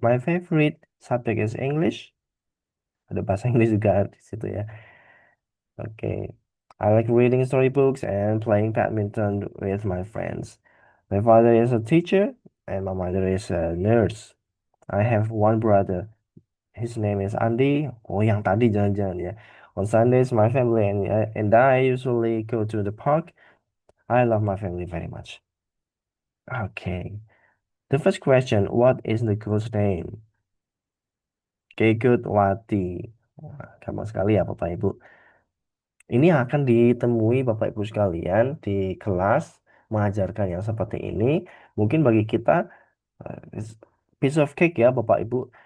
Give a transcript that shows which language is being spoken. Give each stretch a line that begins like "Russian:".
English: My favorite subject is English.
Indonesian: Ada bahasa Inggris juga di situ ya.
English: Okay. I like reading storybooks and playing badminton with my friends. My father is a teacher and my mother is a nurse. I have one brother. His name is Andy.
Indonesian: Oh, yang tadi jangan-jangan ya.
English: On Sundays, my family and I usually go to the park. I love my family very much. Okay. The first question, what is the girl's name?
Indonesian: Kegut Wati. Wah, gampang sekali ya Bapak Ibu. Ini akan ditemui Bapak Ibu sekalian di kelas mengajarkan yang seperti ini. Mungkin bagi kita
English: piece of cake
Indonesian: ya Bapak Ibu.